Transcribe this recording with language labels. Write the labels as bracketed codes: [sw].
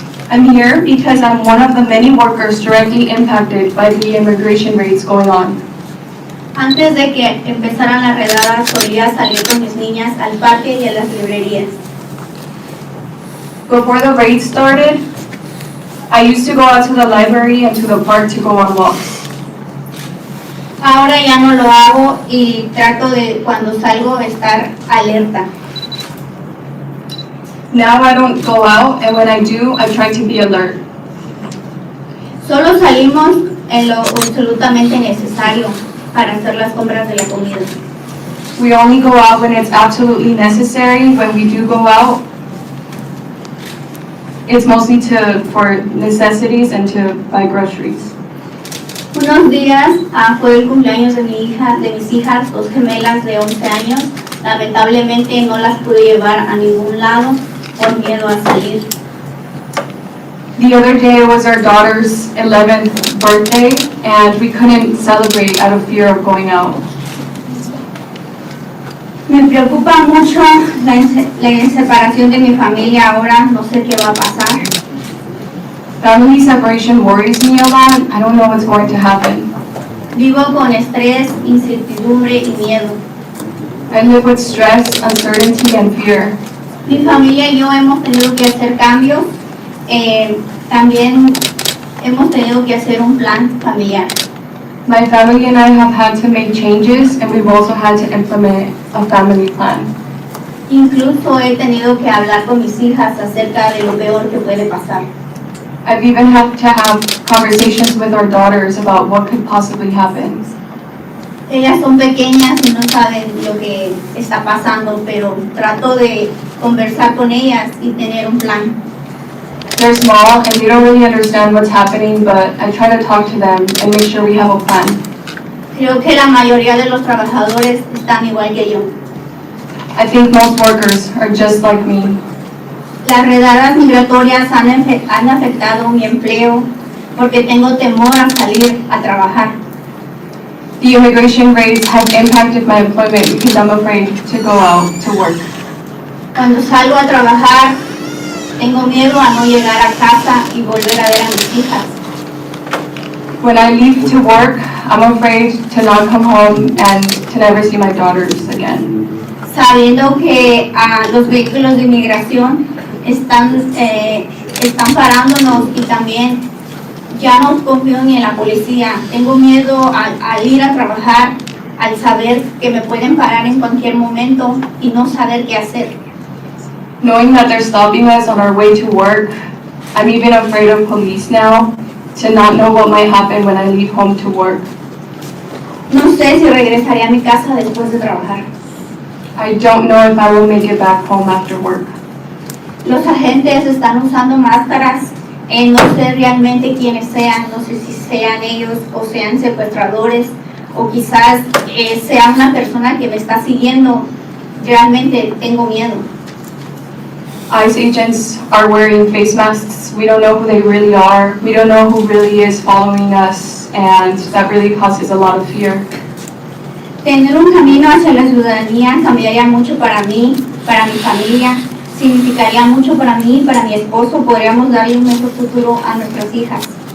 [en] I'm here because I'm one of the many workers directly impacted by the immigration raids going on. [es] Antes de que empezaran las redadas, solía salir con mis niñas al parque y a las librerías. [en] Before the raids started, I used to go out to the library and to the park to go on walks. [es] Ahora ya no lo hago y trato de cuando salgo estar alerta. [en] Now I don't go out, and when I do, I try to be alert. [es] Solo salimos en lo absolutamente necesario para hacer las compras de la comida. [en] We only go out when it's absolutely necessary. When we do go out, it's mostly for necessities and to buy groceries. [es] Unos días fue el cumpleaños de mis hijas, 2 gemelas de 11 años. Lamentablemente no las pude llevar a ningún lado por miedo a salir. [en] The other day was our daughter's 11th birthday, and we couldn't celebrate out of fear of going out. [es] Me preocupa mucho la separación de mi familia ahora, no sé qué va a pasar. [en] Family separation worries me a lot. I don't know what's going to happen. [es] Vivo con estrés, incertidumbre y miedo. [en] I live with stress, uncertainty, and fear. [es] Mi familia y yo hemos tenido que hacer cambios. También hemos tenido que hacer un plan familiar. [en] My family and I have had to make changes, and we've also had to implement a family plan. [es] Incluso he tenido que hablar con mis hijas acerca de lo peor que puede pasar. [en] I've even had to have conversations with our daughters about what could possibly happen. [es] Ellas son pequeñas y no saben lo que está pasando, pero trato de conversar con ellas y tener un plan. [en] They're small and they don't really understand what's happening, but I try to talk to them and make sure we have a plan. [es] Creo que la mayoría de los trabajadores están igual que yo. [en] I think most workers are just like me. [es] Las redadas migratorias han afectado mi empleo porque tengo temor a salir a trabajar. [en] The immigration raids have impacted my employment because I'm afraid to go out to work. [es] Cuando salgo a trabajar, tengo miedo a no llegar a casa y volver a ver a mis hijas. [en] When I leave to work, I'm afraid to not come home and to never see my daughters again. [es] Sabiendo que los vehículos de inmigración están parándonos y también ya no confío ni en la policía. Tengo miedo al ir a trabajar al saber que me pueden parar en cualquier momento y no saber qué hacer. [en] Knowing that they're stopping us on our way to work, I'm even afraid of police now, to not know what might happen when I leave home to work. [es] No sé si regresaré a mi casa después de trabajar. [en] I don't know if I will make it back home after work. [es] Los agentes están usando máscaras, no sé realmente quiénes sean, no sé si sean ellos o sean secuestradores o quizás sea una persona que me está siguiendo. Realmente tengo miedo. [en] ICE agents are wearing face masks. We don't know who they really are. We don't know who really is following us, and that really causes a lot of fear. [es] Tener un camino hacia la ciudadanía cambiaría mucho para mí, para mi familia, significaría mucho para mí, para mi esposo, podríamos darle un mejor futuro a nuestras hijas.